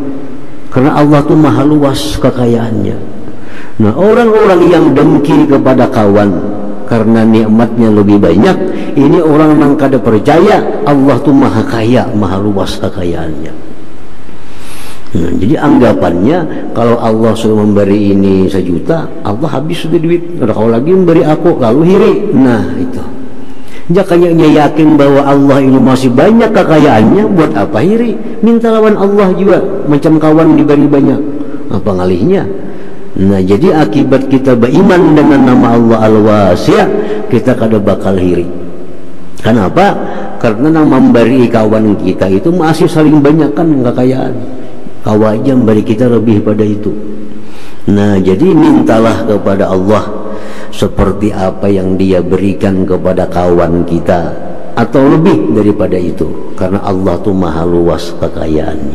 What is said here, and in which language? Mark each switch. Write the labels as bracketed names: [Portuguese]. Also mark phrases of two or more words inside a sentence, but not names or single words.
[Indonesian] Karena Allah tuh maha luas kekayaannya. Nah, orang-orang yang dengki kepada kawan karena nikmatnya lebih banyak, ini orang yang kada percaya Allah tuh maha kaya, maha luas kekayaannya. Nah, jadi anggapannya kalau Allah sudah memberi ini 1 juta, Allah habis sudah duit. [Banjar] Kalau lagi memberi aku, lalu hiri. Nah, itu. Jakanya yakin bahwa Allah ini masih banyak kekayaannya, buat apa hiri? Minta lawan Allah juga, macam kawan diberi banyak. Apa ngalihnya? [Indonesian] Nah, jadi akibat kita beriman dengan nama Allah Al-Wasi', kita kada bakal hiri. Kenapa? Karena yang memberi kawan kita itu masih saling banyak kan kekayaan. Kawan aja memberi kita lebih pada itu. Nah, jadi mintalah kepada Allah seperti apa yang Dia berikan kepada kawan kita, atau lebih daripada itu, karena Allah tuh maha luas kekayaannya.